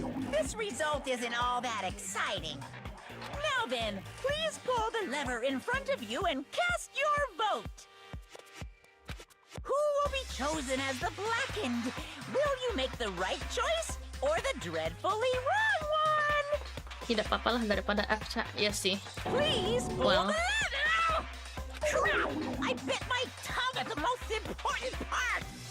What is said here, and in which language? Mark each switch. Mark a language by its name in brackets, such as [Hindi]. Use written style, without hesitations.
[English] This result isn't all that exciting. Now then, please pull the lever in front of you and cast your vote. Who will be chosen as the blackened? Will you make the right choice or the dreadfully wrong one? [Indonesian] Tidak apa-apa lah daripada Aksa, ya sih. [English] Please pull Well. the lever! Crap! I bit my tongue at the most important part!